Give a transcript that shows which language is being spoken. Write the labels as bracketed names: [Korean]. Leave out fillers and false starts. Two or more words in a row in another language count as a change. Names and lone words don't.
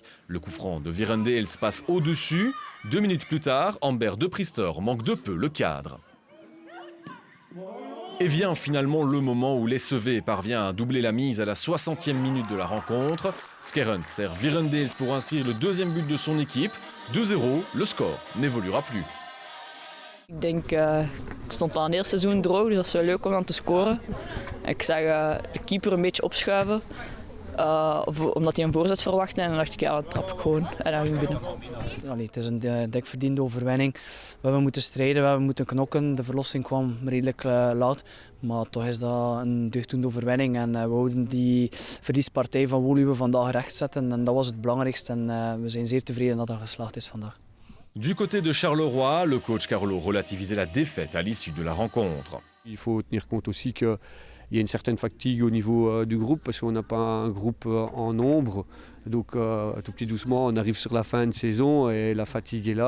[French] Le coup franc de Virandels passe au-dessus. 2 minutes plus tard, Amber De Priester manque de peu le cadre. Et vient finalement le moment où l'SEV parvient à doubler la mise à la 60e minute de la rencontre. Skerens sert Virandels pour inscrire le deuxième but de son équipe. 2-0, le score n'évoluera plus. [Dutch] Ik denk, ik stond al een heel seizoen droog, dus dat is wel leuk om aan te scoren. Ik zag de keeper een beetje opschuiven, omdat hij een voorzet verwachtte. En dan dacht ik, ja, dat trap ik gewoon. En dan ging ik binnen. Allee, het is een dik verdiende overwinning. We hebben moeten strijden, we hebben moeten knokken. De verlossing kwam redelijk laat. Maar toch is dat een deugddoende overwinning. En we houden die verliespartij van Woluwe vandaag rechtzetten. En dat was het belangrijkste. En we zijn zeer tevreden dat dat geslaagd is vandaag. [French] Du côté de Charleroi, le coach Carolo relativisait la défaite à l'issue de la rencontre. Il faut tenir compte aussi qu'il il y a une certaine fatigue au niveau du groupe parce qu'on n'a pas un groupe en nombre. Donc tout petit doucement, on arrive sur la fin de saison et la fatigue est là.